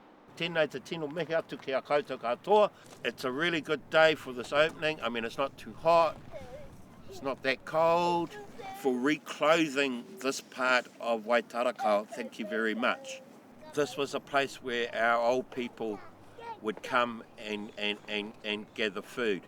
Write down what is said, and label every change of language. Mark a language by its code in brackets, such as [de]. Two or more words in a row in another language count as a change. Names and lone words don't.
[mi] Tēnei te tino mihi atu ki a koutou katoa. [en] It's a really good day for this opening. I mean, it's not too hot, it's not that cold. For reclothing this part of Waitarakao, thank you very much. This was a place where our old people would come and gather food.